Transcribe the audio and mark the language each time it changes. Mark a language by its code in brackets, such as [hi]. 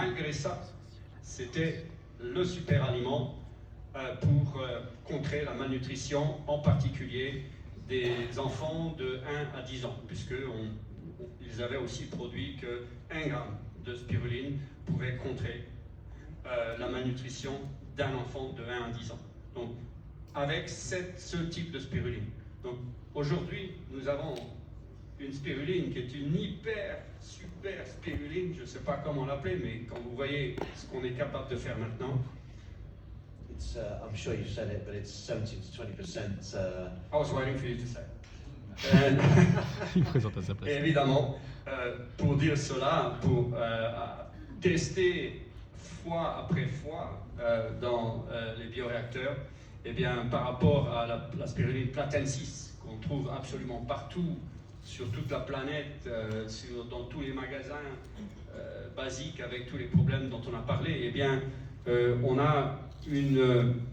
[fr] Malgré ça, c'était le super aliment pour contrer la malnutrition, en particulier des enfants de 1 à 10 ans, puisqu'ils avaient aussi produit que 1 gramme de spiruline pouvait contrer la malnutrition d'un enfant de 1 à 10 ans. Donc, avec ce type de spiruline. Donc, aujourd'hui, nous avons une spiruline qui est une super spiruline, je ne sais pas comment l'appeler, mais quand vous voyez ce qu'on est capable de faire maintenant. [en] It's, I'm sure you said it, but it's 70 to 20%. I was waiting for you to say. [fr] Il présente à sa place. Et évidemment, pour dire cela, pour tester fois après fois dans les bioréacteurs, eh bien, par rapport à la spiruline platensis, qu'on trouve absolument partout, sur toute la planète, dans tous les magasins basiques, avec tous les problèmes dont on a parlé, eh bien, on a une